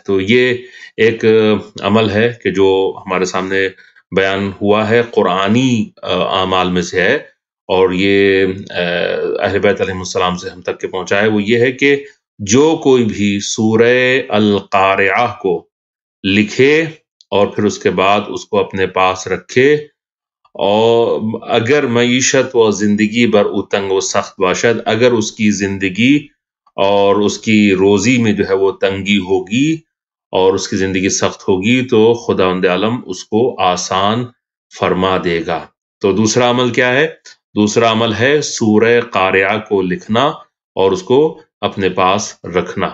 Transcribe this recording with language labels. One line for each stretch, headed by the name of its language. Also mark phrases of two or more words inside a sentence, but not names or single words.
Urdu: تو یہ ایک عمل ہے کہ جو ہمارے سامنے بیان ہوا ہے، قرآنی اعمال میں سے ہے، اور یہ اہل بیت
Arabic: علیہ السلام
Urdu: سے ہم تک کے پہنچا ہے. وہ یہ ہے کہ جو کوئی بھی سورہ القارعہ کو لکھے اور پھر اس کے بعد اس کو اپنے پاس رکھے، اور اگر
Persian: معیشت و زندگی بر او تنگ و سخت باشد،
Urdu: اگر اس کی زندگی اور اس کی روزی میں جو ہے وہ تنگی ہوگی اور اس کی زندگی سخت ہوگی، تو خداوند عالم اس کو آسان فرما دے گا. تو دوسرا عمل کیا ہے؟ دوسرا عمل ہے سورہ قارعہ کو لکھنا اور اس کو اپنے پاس رکھنا.